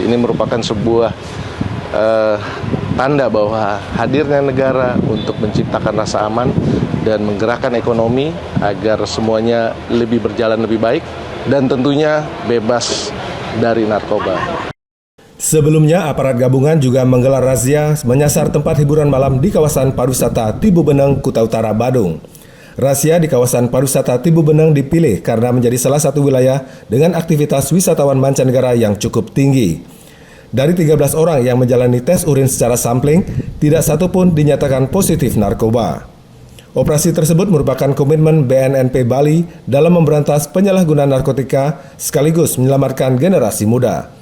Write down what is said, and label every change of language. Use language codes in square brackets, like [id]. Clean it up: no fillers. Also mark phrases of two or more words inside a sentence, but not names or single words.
[id] Ini merupakan sebuah tanda bahwa hadirnya negara untuk menciptakan rasa aman dan menggerakkan ekonomi agar semuanya lebih berjalan lebih baik dan tentunya bebas dari narkoba. Sebelumnya, aparat gabungan juga menggelar razia menyasar tempat hiburan malam di kawasan pariwisata Tibu Beneng, Kuta Utara, Badung. Razia di kawasan pariwisata Tibu Beneng dipilih karena menjadi salah satu wilayah dengan aktivitas wisatawan mancanegara yang cukup tinggi. Dari 13 orang yang menjalani tes urin secara sampling, tidak satu pun dinyatakan positif narkoba. Operasi tersebut merupakan komitmen BNNP Bali dalam memberantas penyalahgunaan narkotika sekaligus menyelamatkan generasi muda.